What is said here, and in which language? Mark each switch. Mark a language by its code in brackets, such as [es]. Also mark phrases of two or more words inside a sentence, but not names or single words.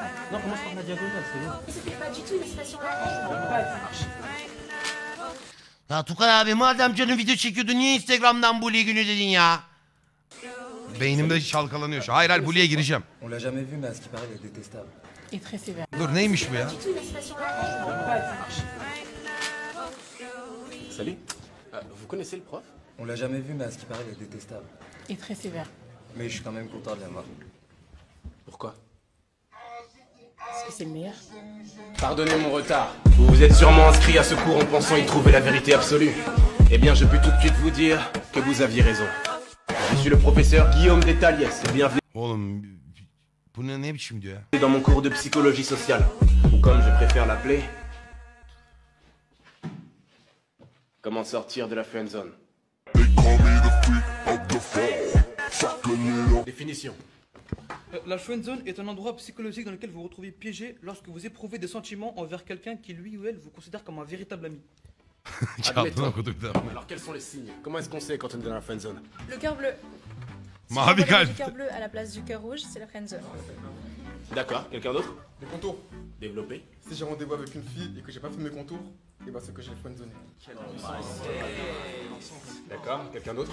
[fr] Non, commence par la diagonale, c'est bon. Mais c'était pas du tout une incitation à la haine. [tr] Ya Tukay abi madem canın video çekiyordu niye Instagram'dan bully günü dedin ya? Beynimde çalkalanıyor şu. Hayır hayır bully'e gireceğim. [fr] On l'a jamais vu, mais à ce qui paraît, il est détestable. Et très sévère. [tr] Dur neymiş bu ya? [fr] Du tout une incitation à la haine. Salut. Vous connaissez le prof? On l'a jamais vu, mais à ce qui paraît, il est détestable. Et très sévère. Mais je suis quand même content de l'avoir. Pourquoi? Parce que c'est le meilleur. Pardonnez mon retard. Vous vous êtes sûrement inscrit à ce cours en pensant y trouver la vérité absolue. Eh bien, je peux tout de suite vous dire que vous aviez raison. Je suis le professeur Guillaume Détaliès et bienvenue [tr] Oğlum bu ne biçim diyor ya? [fr] dans mon cours de psychologie sociale. Ou comme je préfère l'appeler, comment sortir de la friendzone. Définition. La friendzone est un endroit psychologique dans lequel vous vous retrouvez piégé lorsque vous éprouvez des sentiments envers quelqu'un qui lui ou elle vous considère comme un véritable ami. [tr] Çaldın okuduk da. [fr] Alors quels sont les signes? Comment est-ce qu'on sait quand on est dans la friendzone? Le cœur bleu. Si [tr] Mavi [fr] on voit [tr] kalp. [fr] du cœur bleu à la place du cœur rouge, c'est la friendzone. D'accord, quelqu'un d'autre? Les contours. Développé. Si j'ai rendez-vous avec une fille et que j'ai pas fait mes contours, et bah c'est que j'ai friendzonné. D'accord, quelqu'un d'autre?